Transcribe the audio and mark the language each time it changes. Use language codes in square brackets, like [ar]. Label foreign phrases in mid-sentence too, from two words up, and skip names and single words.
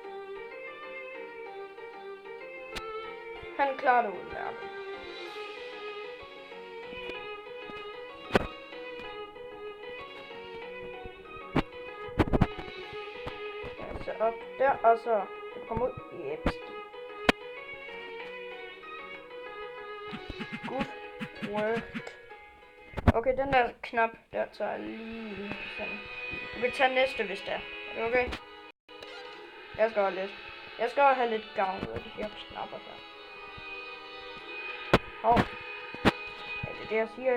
[da] Han klarer det udmærket. Så op der, og så kan du komme ud. [en] Yep. Good work. [da] Okay, den der knap, der tager lige sådan. Du kan tage næste, hvis det er. Er det okay? Jeg skal have lidt gavn ud af de her knapper her. Hov. Ja, det er det, jeg siger.